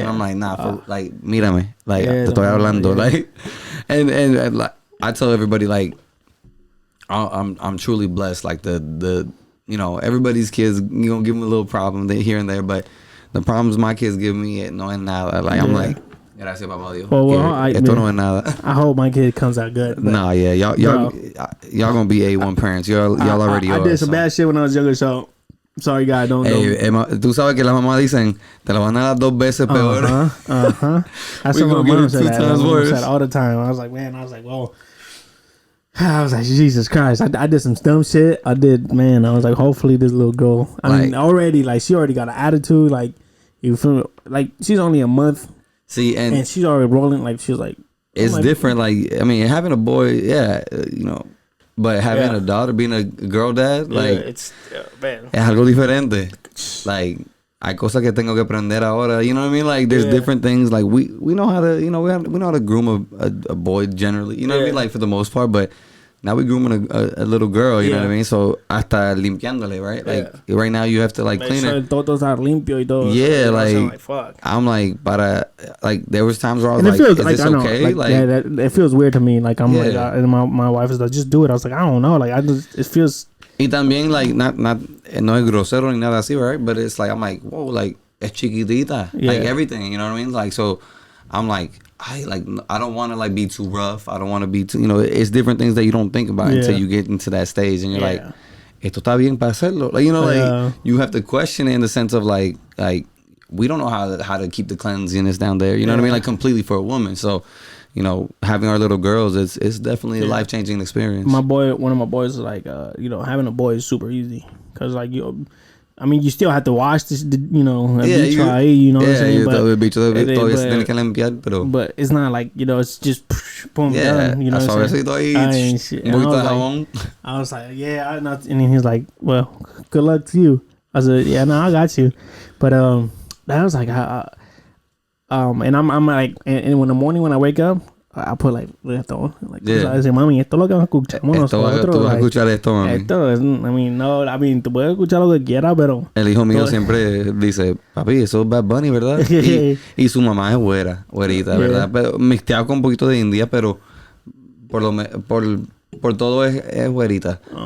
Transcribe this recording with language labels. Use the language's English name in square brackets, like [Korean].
[English] And I'm like, nah, like, [Spanish] mírame, [English] like, [Spanish] te estoy hablando, [English] like, and like, I tell everybody, like, I'm truly blessed, like the you know, everybody's kids, you gonna give them a little problem here and there, but the problems my kids give me, [Spanish] no es nada. [English] Like, I'm like, [Spanish] gracias, papá Dios. [English] Well, [Spanish] esto no es nada. [English] I hope my kid comes out good. Nah, yeah, y'all gonna be A1 parents. Y'all already are. I did some bad shit when I was younger, so sorry, guys, don't. [Spanish] Tú sabes que las mamás dicen, te la van a dar 2 veces peor. [English] That's what my mom said. My mom said all the time. I was like, whoa. I was like, Jesus Christ. I did some dumb shit. I was like, hopefully this little girl. I mean, she already got an attitude. Like, you feel me? Like, she's only a month. See, and she's already rolling. Like, she's like, it's different. Like, I mean, having a boy, you know, but having a daughter, being a girl dad, like, it's, man. [Spanish] Es algo diferente. Like, hay cosas que tengo que aprender ahora. [English] You know what I mean? Like, there's different things. Like, we know how to, you know, we know how to groom a boy generally. You know what I mean? Like, for the most part, but now we grooming a little girl. You know what I mean? So [Spanish] hasta limpiándole, [English] right? Like, right now you have to like clean it. [Spanish] Todos are limpio y todo. [English] Yeah, like fuck. I'm like, like there was times where I was and like, feels, is like, this okay? Like, it feels weird to me. Like, I'm like, and my wife is like, just do it. I was like, I don't know. Like, it feels. [Spanish] Y también like no es grosero ni nada así, right? [English] But it's like, I'm like, whoa, like [Spanish] es chiquitita, [English] like everything. You know what I mean? Like, so I'm like, I don't want to like be too rough. I don't want to be too, you know, it's different things that you don't think about until you get into that stage, and you're like, [Spanish] esto está bien para hacerlo. [English] Like, you know, like you have to question it in the sense of like we don't know how to keep the cleanliness down there. You know what I mean? Like, completely for a woman. So, you know, having our little girls, it's definitely a life-changing experience. One of my boys is like, you know, having a boy is super easy because like you still have to wash this, you know, you know what I'm saying? But it's not like, you know, it's just boom, done, you know what I'm saying? I was like, and then he's like, well, good luck to you. I said, yeah, no, I got you. But that was like, And I'm like, and in the morning when I wake up, I put like esto, like, ¿sabes? [Spanish] Mami, esto es lo que escuchamos nosotros. Tú vas a escuchar esto, mami. Esto es, tú puedes escuchar lo que quieras, pero... El hijo mío siempre dice, papi, eso es Bad Bunny, ¿verdad? y su mamá es güerita, ¿verdad? Pero mixteado con un poquito de India, pero por todo es güerita.